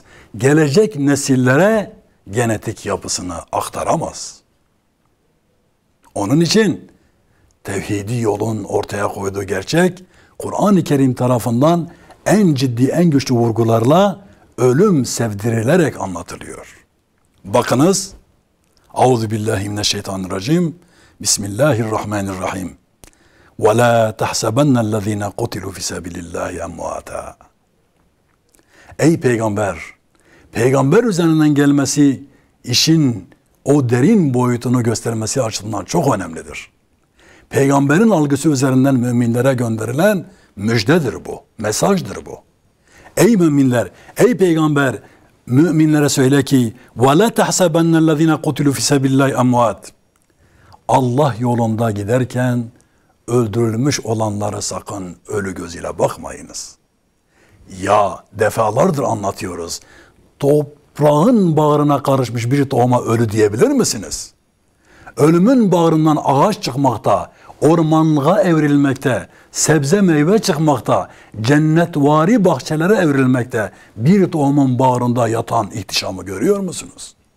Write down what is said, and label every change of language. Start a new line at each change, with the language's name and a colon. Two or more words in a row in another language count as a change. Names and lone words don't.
Turkish: Gelecek nesillere genetik yapısını aktaramaz. Onun için tevhidi yolun ortaya koyduğu gerçek, Kur'an-ı Kerim tarafından en ciddi, en güçlü vurgularla ölüm sevdirilerek anlatılıyor. Bakınız,
Arabic: أعوذ بالله من الشيطان الرجيم، بسم الله الرحمن الرحيم. وَلَا تَحْسَبَنَّ الَّذ۪ينَ قُتِلُوا فِي سَبِلِ اللّٰهِ اَمْوَاتًا.
Turkish: Ey peygamber! Peygamber üzerinden gelmesi işin o derin boyutunu göstermesi açısından çok önemlidir. Peygamberin algısı üzerinden müminlere gönderilen müjdedir bu, mesajdır bu. Ey müminler, ey peygamber, müminlere söyle ki
Arabic: وَلَا تَحْسَبَنَّ الَّذ۪ينَ قُتِلُوا فِي سَبِلِ اللّٰهِ اَمْوَاتًا.
Turkish: Allah yolunda giderken öldürülmüş olanları sakın ölü gözüyle bakmayınız. Ya defalardır anlatıyoruz. Toprağın bağrına karışmış bir tohuma ölü diyebilir misiniz? Ölümün bağrından ağaç çıkmakta, ormanlığa evrilmekte, sebze meyve çıkmakta, cennetvari bahçelere evrilmekte bir tohumun bağrında yatan ihtişamı görüyor musunuz?